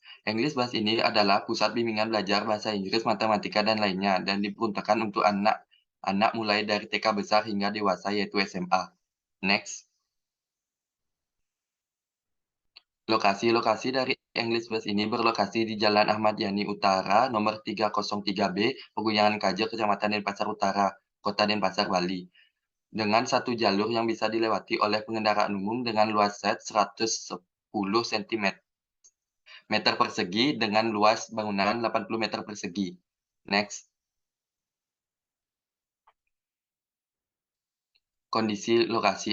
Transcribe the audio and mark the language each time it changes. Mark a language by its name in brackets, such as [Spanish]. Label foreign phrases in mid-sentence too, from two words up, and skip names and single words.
[Indonesian] English Bus ini adalah pusat bimbingan belajar bahasa Inggris, matematika, dan lainnya, dan diperuntukkan untuk anak mulai dari TK besar hingga dewasa yaitu SMA. Next. Lokasi dari English Bus ini berlokasi di Jalan Ahmad Yani Utara, nomor 303B, Pegunungan Kajo, Kecamatan Denpasar Utara, Kota Denpasar, Bali. Dengan satu jalur yang bisa dilewati oleh pengendaraan umum dengan luas set 110 cm meter persegi dengan luas bangunan 80 meter persegi. Next. Kondisi lokasi.